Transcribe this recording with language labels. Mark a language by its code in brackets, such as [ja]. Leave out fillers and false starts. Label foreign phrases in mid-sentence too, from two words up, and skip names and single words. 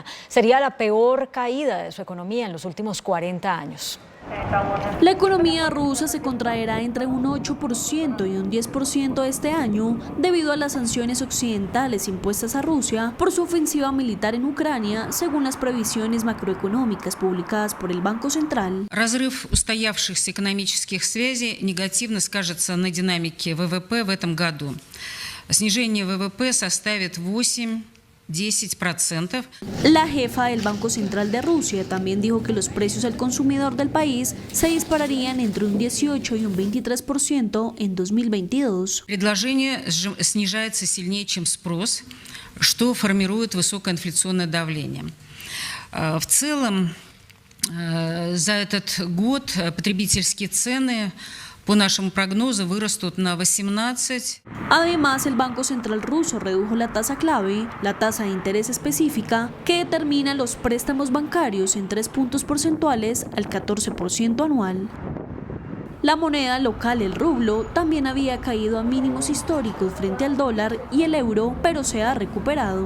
[es] Sería la peor caída de su economía en los últimos 40 años. La economía rusa se contraerá entre un 8% y un 10% este año debido a las sanciones occidentales impuestas a Rusia por su ofensiva militar en Ucrania, según las previsiones macroeconómicas publicadas por el Banco Central. [ru] Разрыв устоявшихся экономических связей негативно скажется на динамике ВВП в этом году. Снижение ВВП составит 8%. 10%. [es] La jefa del Banco Central de Rusia también dijo que los precios al consumidor del país se dispararían entre un 18 y un 23% en 2022. [ru] Предложение снижается сильнее, чем спрос, что формирует высокое инфляционное давление. В целом, за этот год потребительские цены по нашему прогнозу вырастут на 18%. [es] Además, el Banco Central ruso redujo la tasa clave, la tasa de interés específica, que determina los préstamos bancarios en 3 puntos porcentuales al 14% anual. La moneda local, el rublo, también había caído a mínimos históricos frente al dólar y el euro, pero se ha recuperado.